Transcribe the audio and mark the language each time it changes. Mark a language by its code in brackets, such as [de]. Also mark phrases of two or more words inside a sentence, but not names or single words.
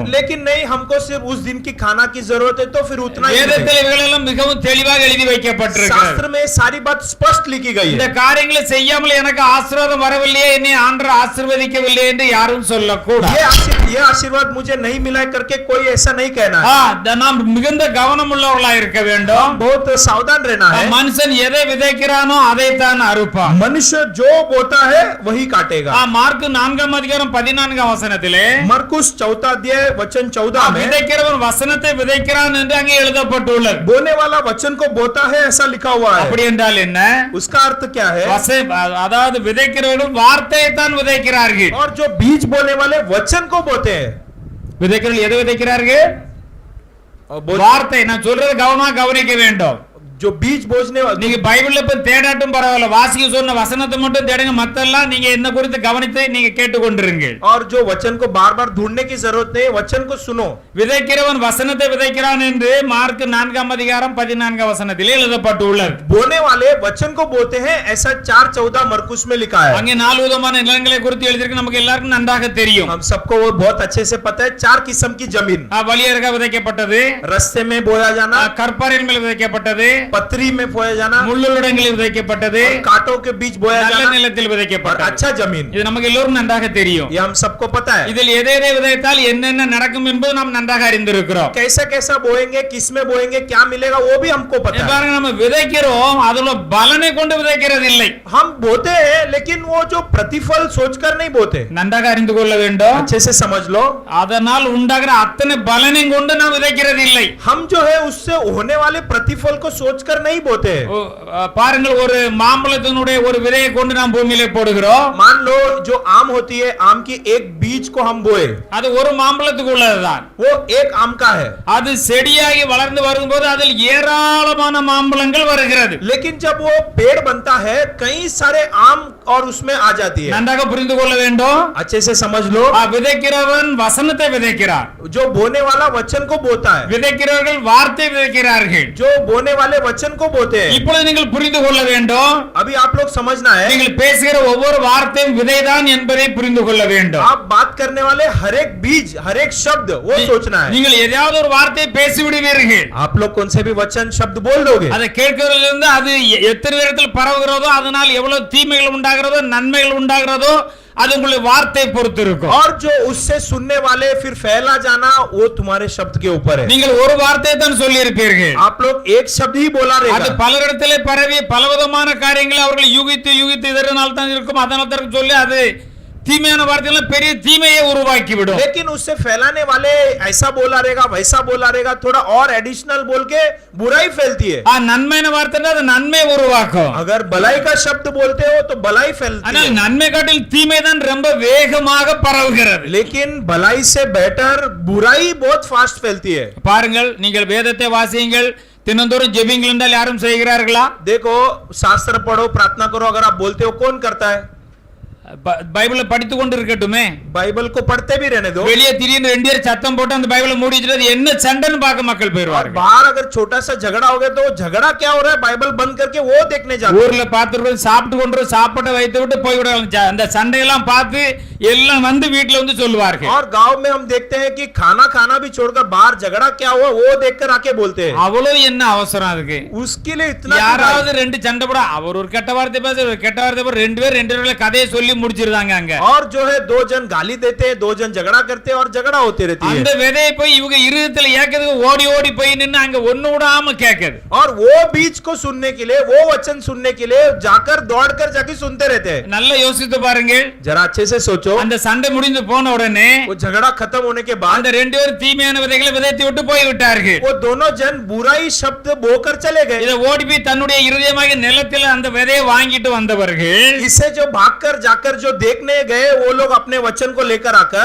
[hi] लेकिन नहीं, हमको सिर्फ उस दिन की खाना की जरूरत है तो फिर उतना ही. [ta] வேதத்தில் இவைகளெல்லாம் மிகவும் தெளிவாக எழுதி வைக்கப்பட்டிருக்கிறது. [hi] शास्त्र में सारी बात स्पष्ट लिखी गई [ta] இந்த [hi] है. [ta] காரியங்களை செய்யாமல் எனக்கு ஆசீர்வாதம் வரவில்லையே, என்னை ஆண்டவர் ஆசீர்வதிக்கவில்லை என்று யாரும் சொல்லக்கூடாது. [hi] ये आशीर्वाद मुझे नहीं मिला है करके कोई ऐसा नहीं कहना है. [ta] நாம் மிகுந்த கவனம் உள்ளவர்களா இருக்க வேண்டும். [hi] बहुत सावधान रहना है. [ta] மனுஷன் எதை விதைக்கிறானோ அதைத்தான் அறுப்பான். [hi] मनुष्य जो बोता है वही काटेगा. [ta] மார்க் 4:14 [hi] मरकुस 4 अध्याय वचन 14 में [ta] விதைக்கிறவன் வசனத்தை விதைக்கிறான் என்று அங்கே எழுதப்பட்டுள்ளது. [hi] बोने वाला वचन को बोता है ऐसा लिखा हुआ है. [ta] அப்படி என்றால் என்ன? [hi] उसका अर्थ क्या है? [ta] அதாவது விதைக்கிறவர்கள் வார்த்தையை தான் விதைக்கிறார்கள். [hi] और जो बीज बोने वाले वचन को बोते हैं. [ta] விதைக்கிறவர்கள் எதை விதைக்கிறார்கள்? வார்த்தை. நான் சொல்றது கவனமா கவனிக்க வேண்டும். [hi] जो बीज बोझने वाले, [ta] நீங்க பைபிள்ல போய் தேடாட்டும் பரவாயில்ல, வாசிக்க சொன்ன வசனத்தை மட்டும் தேடுங்க, மத்தெல்லாம் நீங்க என்ன குறித்து கவனித்து நீங்க கேட்டுக்கொண்டிருங்க. [hi] और जो वचन को बार-बार ढूंढने की जरूरत नहीं, वचन को सुनो. [ta] விதைக்கிறவன் வசனத்தை விதைக்கிறான் என்று மார்க் 4:14 எழுதப்பட்டுள்ளது. [hi] बोने वाले वचन को बोते हैं ऐसा 4:14 मरकुस में लिखा है. [ta] அங்கே 4 விதமான நிலங்களை குறித்து எழுதியிருக்கு, நமக்கு எல்லாருக்கும் நன்றாக தெரியும். [hi] हम सबको वो बहुत अच्छे से पता है. 4 किस्म की जमीन. [ta] வழியருக விதைக்கப்பட்டது, [hi] रास्ते में बोया जाना, [ta] கற்பாரின் மேல் விதைக்கப்பட்டது, [hi] पथरी में बोया जाना, [ta] முள்ளுடங்களில் விதைக்கப்பட்டது, [hi] कांटों के बीच बोया [ta] நல்ல [hi] जाना, [ta] நிலத்தில் [hi] और [ta] விதைக்கப்பட்டது. [hi] अच्छा जमीन. [ta] இது நமக்கு எல்லோருக்கும் நன்றாக தெரியும். [hi] ये हम सबको पता है. [ta] இதில் எதை எதை விதைத்தால் என்னென்ன நடக்கும் என்பது நாம் நன்றாக அறிந்திருக்கிறோம். [hi] कैसा कैसा बोएंगे, किस में बोएंगे, क्या मिलेगा वो भी हमको पता है. [ta] பாருங்க, நம்ம விதைக்கிறோம், அதுல பலனை கொண்டு விதைக்கிறது இல்லை. [hi] हम बोते हैं लेकिन वो जो प्रतिफल सोचकर नहीं बोते. [ta] நன்றாக அறிந்து கொள்ள வேண்டும். [hi] अच्छे से समझ लो. [ta] அதனால் உண்டாகிற அத்தனை பலனையும் கொண்டு நாம் விதைக்கிறது இல்லை. [hi] हम जो है उससे होने वाले प्रतिफल को सोचकर नहीं बोते. [ta] பாருங்கள், ஒரு மாம்பழத்தினுடைய ஒரு விதையை கொண்டு நாம் பூமியிலே போடுகிறோம். [hi] मान लो जो आम होती है, आम की एक बीज को हम बोए, [ta] அது ஒரு மாம்பழத்துக்கு உள்ளதுதான். [hi] वो एक आम का है. [ta] அது செடியாகி வளர்ந்து வரும்போது அதில் ஏராளமான மாம்பழங்கள் வருகிறது. [hi] लेकिन जब वो पेड़ बनता है कई सारे आम और उसमें आ जाती है. [ta] நன்றாக புரிந்து கொள்ள வேண்டும். [hi] अच्छे से समझ लो. [ta] விதைக்கிறவன் வசனத்தை விதைக்கிறான், [hi] जो बोने वाला वचन को बोता है, [ta] விதைக்கிறவர்கள் வார்த்தை விதைக்கிறார்கள். [hi] जो बोने वाले वचन को बोते हैं. [ta] இப்பொழுது நீங்கள் புரிந்து கொள்ள வேண்டும். [hi] अभी आप लोग समझना है. [ta] நீங்கள் பேசுகிற ஒவ்வொரு வார்த்தையும் விதைதான் என்பதை புரிந்து கொள்ள வேண்டும். [hi] आप बात करने वाले हर एक बीज, हर एक शब्द वो सोचना है. [ta] நீங்கள் எதையாவது ஒரு வார்த்தையை பேசி விடுவீர்கள், [hi] आप लोग कौन से भी वचन शब्द बोल दोगे, [ta] அதை கேட்கிறதிலிருந்து அது எத்தனை இடத்தில் பரவுகிறதோ, அதனால் எவ்வளவு தீமைகள் உண்டாகிறதோ நன்மைகள் உண்டாகிறதோ அது உங்களுடைய வார்த்தை பொறுத்து இருக்கும். [hi] और जो उससे सुनने वाले फिर फैला जाना वो तुम्हारे शब्द के ऊपर है. [ta] நீங்கள் ஒரு வார்த்தையை தான் சொல்லி இருப்பீர்கள், [hi] आप लोग एक शब्द ही बोला [ta] அது [hi] रहेगा. [ta] பலரிடத்திலே பரவி பலவிதமான காரியங்களை அவர்கள் யூகித்து இதனால் தான் இருக்கும் அதனால் தான் சொல்லி அது தீமையான வார்த்தைகள் பெரிய தீமையை உருவாக்கி விடும். [hi] लेकिन उससे फैलाने वाले ऐसा बोला रहेगा, वैसा बोला रहेगा, थोड़ा और एडिशनल बोल के बुराई फैलती है. [ta] நன்மையான வார்த்தை அது நன்மை உருவாக்கும். [hi] अगर भलाई का शब्द बोलते हो तो भलाई फैलती [ta] ஆனால் [hi] है. [ta] நன்மை காட்டில் தீமை தான் ரொம்ப வேகமாக பரவுகிறது. [hi] लेकिन भलाई से बेटर बुराई बहुत फास्ट फैलती है. [ta] பாருங்கள், நீங்கள் வேதத்தை வாசியுங்கள், தினந்தோறும் ஜெபிங்கள் என்றால் யாரும் செய்கிறார்களா? [hi] देखो, शास्त्र पढ़ो, प्रार्थना करो, अगर आप बोलते हो कौन करता है? [ta] பைபிளை படித்து கொண்டு இருக்கட்டுமே, [hi] बाइबल को पढ़ते भी रहने दो. [ta] வெளியே திடீர்னு 2 பேர் சத்தம் போட்டு அந்த பைபிளை மூடி வச்சிட்டு என்ன சண்டைன்னு பார்க்க மக்கள் [hi] और [ta] போயிடுவார்கள். [hi] बाहर अगर छोटा सा झगड़ा हो गया तो झगड़ा क्या हो रहा है बाइबल बंद करके वो देखने जाते हैं. [ta] ஊர்ல பார்த்துட்டு சாப்பிட்டு கொண்டு சாப்பாட்டை வைத்து விட்டு போய்விடுவாங்க. அந்த சண்டையெல்லாம் பார்த்து எல்லாம் வந்து வீட்டுல வந்து சொல்லுவார்கள். [hi] और गांव में हम देखते हैं कि खाना खाना भी छोड़कर बाहर झगड़ा क्या हुआ वो देखकर आके बोलते हैं. [ta] அவ்வளவு என்ன அவசரம் அதுக்கு? [hi] उसके लिए इतना [ta] யாராவது 2 சண்டை போட அவர் ஒரு கெட்ட வார்த்தை பேச ஒரு கெட்ட வார்த்தை போட 2 பேர் கதையை சொல்லி முடிச்சிருந்தாங்க. அங்க [hi] और जो है 2 जन गाली देते हैं, 2 जन झगड़ा करते हैं और झगड़ा होती रहती है. [ta] அந்த விதையை போய் இவங்க இருதயத்துல ஏக்கதுக்கு ஓடி ஓடி போய் நின்னு அங்க ஒண்ணு விடாம கேக்குது. [hi] और वो बीज को सुनने के लिए, वो वचन सुनने के लिए जाकर दौड़कर जाके सुनते रहते हैं. [ta] நல்லா யோசித்து பாருங்க. [hi] जरा अच्छे से सोचो. [ta] அந்த சண்டை முடிந்து போன உடனே [hi] वो झगड़ा खत्म होने के बाद [ta] அந்த 2 பேர் தீமையான விதைகளை விதைத்து விட்டு போய் விட்டார்கள். [hi] वो दोनों जन बुराई शब्द बोकर चले गए. [ta] இத ஓடி போய் தன்னுடைய இருதயமாக நிலத்தில் அந்த விதையை வாங்கிட்டு வந்தவர்கள் [hi] इससे जो भागकर जाकर जो देखने गए वो लोग अपने वचन को लेकर आकर